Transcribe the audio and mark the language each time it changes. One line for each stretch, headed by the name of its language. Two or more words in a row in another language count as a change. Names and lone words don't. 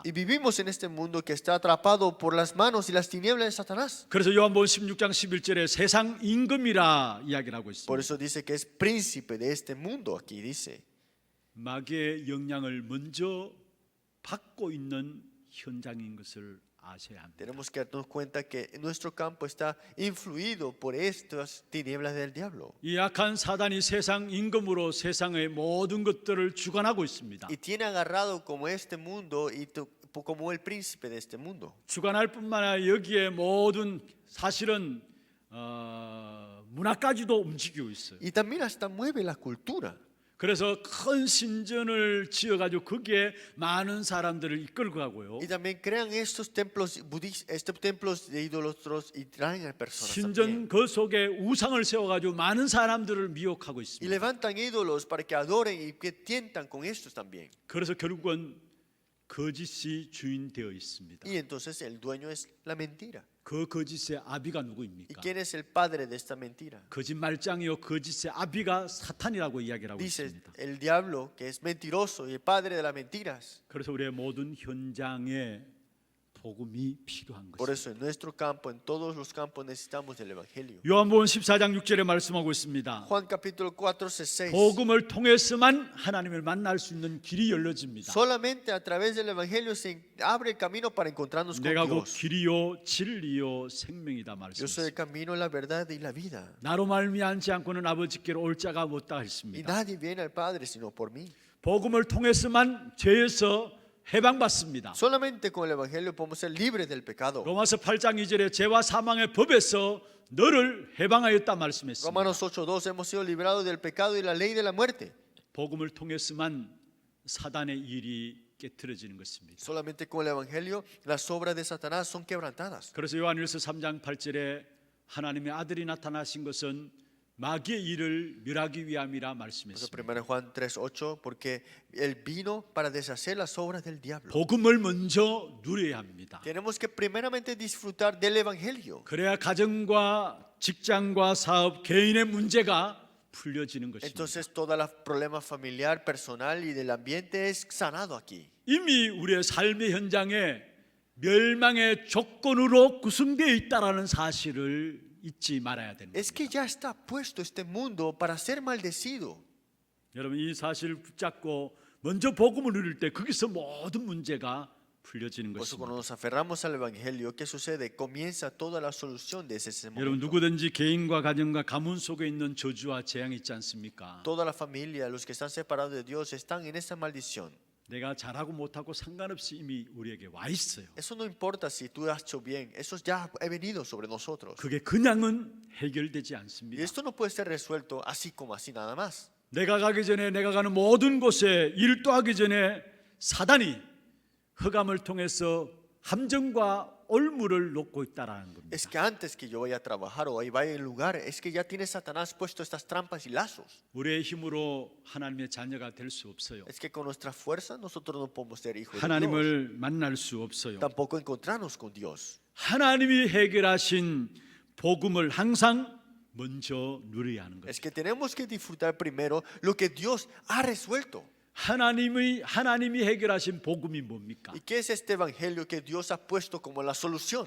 Spanish: Y vivimos en este mundo que está atrapado por las manos y las tinieblas de Satanás.
Korean: 그래서 요한복음 16장 11절에 세상 임금이라 이야기를 하고
Spanish: Por
Korean: 있습니다.
Spanish: eso dice que es príncipe de este mundo, aquí dice.
Korean: 마귀의 영향을 먼저 받고 있는 현장인 것을 아셔야 합니다.
Spanish: Tenemos que darnos cuenta que nuestro campo está influido por estas tinieblas del diablo.
Korean: 이 악한 사단이 세상 임금으로 세상의 모든 것들을 주관하고 있습니다.
Spanish: Y tiene agarrado como este mundo y como el príncipe de este mundo.
Korean: 주관할 뿐만 아니라 여기에 모든 사실은 문화까지도 움직이고 있어요.
Spanish: Y también hasta mueve la cultura.
Korean: 그래서 큰 신전을 지어가지고 거기에 많은 사람들을 이끌고 가고요.
Spanish: Y también crean estos templos budistas, estos templos de ídolos y traen a personas también.
Korean: 신전 그 속에 우상을 세워가지고 많은 사람들을 미혹하고
Spanish: Y
Korean: 있습니다.
Spanish: levantan ídolos para que adoren y que tientan con estos también.
Korean: 그래서 결국은 거짓이 주인 되어 있습니다.
Spanish: Y entonces el dueño es la mentira.
Korean: 그 거짓의 아비가
Spanish: ¿Y
Korean: 누구입니까?
Spanish: quién es el padre de esta mentira?
Korean: 거짓말장이요 거짓의 아비가 사탄이라고 이야기를 하고
Spanish: Dice
Korean: 있습니다.
Spanish: el diablo que es mentiroso y el padre de las mentiras.
Korean: 그래서 우리의 모든 현장에 복음이 필요한
Spanish: Por
Korean: 것입니다.
Spanish: eso en nuestro campo, en todos los campos necesitamos del evangelio.
Korean: 요한복음 14장 6절에 말씀하고 있습니다.
Spanish: Juan capítulo 14:6.
Korean: 복음을 통해서만 하나님을 만날 수 있는 길이 열려집니다.
Spanish: Solamente a través del evangelio se abre el camino para encontrarnos con
Korean: 내가 곧
Spanish: Dios.
Korean: 길이요 진리요 생명이다
Spanish: Yo soy el
Korean: 말씀했습니다.
Spanish: camino, la verdad y la vida.
Korean: 나로 말미암지 않고는 아버지께로 올 자가 없다
Spanish: Y
Korean: 했습니다.
Spanish: nadie viene al Padre sino por mí.
Korean: 복음을 통해서만 죄에서 해방받습니다.
Spanish: Solamente con el evangelio podemos ser libres del pecado.
Korean: 로마서 8장 2절에 죄와 사망의 법에서 너를 해방하였다 말씀했습니다.
Spanish: Romanos 8:2 hemos sido librados del pecado y la ley de la muerte.
Korean: 복음을 통해서만 사단의 일이 깨트려지는 것입니다.
Spanish: Solamente con el evangelio las obras de Satanás son quebrantadas.
Korean: 그래서 요한일서 3장 8절에 하나님의 아들이 나타나신 것은 마귀의 일을 멸하기 위함이라
Spanish: Por eso
Korean: 말씀했습니다.
Spanish: 1 Juan 3:8 porque él vino para deshacer las obras del diablo.
Korean: 복음을 먼저 누려야 합니다.
Spanish: Tenemos que primeramente disfrutar del evangelio.
Korean: 그래야 가정과 직장과 사업, 개인의 문제가 풀려지는 것입니다.
Spanish: Entonces todos los problemas familiar, personal y del ambiente es sanado aquí.
Korean: 이미 우리의 삶의 현장에 멸망의 조건으로 구성되어 있다라는 사실을 잊지 말아야 됩니다.
Spanish: Es que ya está puesto este mundo para ser maldecido.
Korean: 여러분 이 사실을 붙잡고 먼저 복음을 누릴 때 거기서 모든 문제가 풀려지는
Spanish: Por eso cuando
Korean: 것입니다.
Spanish: nos aferramos al evangelio, ¿qué sucede? Comienza toda la solución desde ese
Korean: 여러분
Spanish: momento.
Korean: 누구든지 개인과 가정과 가문 속에 있는 저주와 재앙이 있지 않습니까?
Spanish: Toda la familia, los que están separados de Dios, están en esa maldición.
Korean: 내가 잘하고 못하고 상관없이 이미 우리에게 와 있어요.
Spanish: Eso no importa si tú has hecho bien, eso ya ha venido sobre nosotros.
Korean: 그게 그냥은 해결되지
Spanish: Y
Korean: 않습니다.
Spanish: esto no puede ser resuelto así como así nada más.
Korean: 내가 가기 전에 내가 가는 모든 곳에 일도 하기 전에 사단이 흑암을 통해서 함정과 올무를 놓고 있다라는 겁니다.
Spanish: Es que antes que yo vaya a trabajar o vaya al lugar, es que ya tiene Satanás puesto estas trampas y lazos.
Korean: 우리의 힘으로 하나님의 자녀가 될 수 없어요.
Spanish: Es que con nuestra fuerza nosotros no podemos ser hijos de Dios.
Korean: 하나님을 만날 수 없어요.
Spanish: Tampoco encontrarnos con Dios.
Korean: 하나님이 해결하신 복음을 항상 먼저 누려야 하는
Spanish: Es
Korean: 거죠.
Spanish: que tenemos que disfrutar primero lo que Dios ha resuelto.
Korean: 하나님이 해결하신 복음이 뭡니까?
Spanish: ¿Y qué es este evangelio que Dios ha puesto como la solución?